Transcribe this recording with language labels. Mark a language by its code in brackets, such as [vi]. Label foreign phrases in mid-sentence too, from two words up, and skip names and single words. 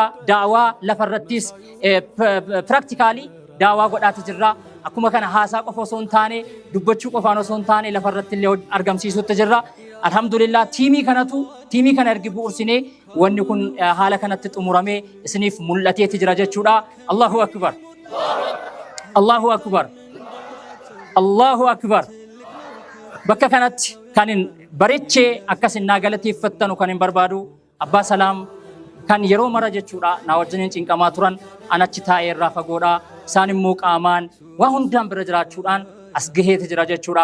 [om] Daawaa lafarrattis practically daawaa godhaati jirra. Akkuma kana haasaa qofa osoo hin taane dubbachuu qofaan osoo hin taane lafarratti illee argamsiisutti jirra. Alhamdulillah tiimii kana ergi bu'ursinee wanni kun haala kanatti xumuramee isiniif mul'ateeti jira jechuudha. [ar] الله أكبر. الله أكبر. الله أكبر. [om] Bakka kanatti kanin bareechee akkasin naa galateeffattanu kanin barbaadu Abbaa Salaam kan yeroo mara jechuudha na wajjiniin cinqamaa turan anachi taa'ee irraa fagoodha. Isaan immoo qaamaan waa hundaan bira jiraachuudhaan as gaheeti jira jechuudha.